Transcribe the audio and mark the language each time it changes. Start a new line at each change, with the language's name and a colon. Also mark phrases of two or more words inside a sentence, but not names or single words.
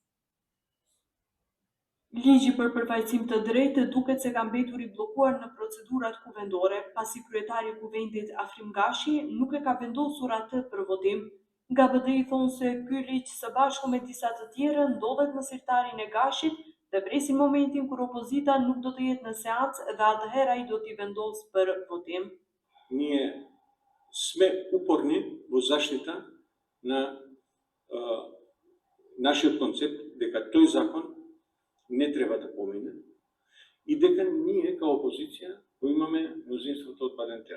Albanian: Ligji për përfaqësim të drejtë duket se ka mbetur i bllokuar në procedurat kuvendore, pasi kryetari i kuvendit Afrim Gashi nuk e ka vendosur atë për votim. Nga BDI thonë se ky ligj së bashku me disa të tjerë ndodhet në sirtarin e Gashit dhe presin momentin kur opozita nuk do të jetë në seancë dhe atëherë ai do t'i vendosë për votim.
Macedonian: Ние сме упорни во заштита на нашиот концепт дека тој закон не треба да помине и дека ние као опозиција го имаме мнозинството од Бадентер.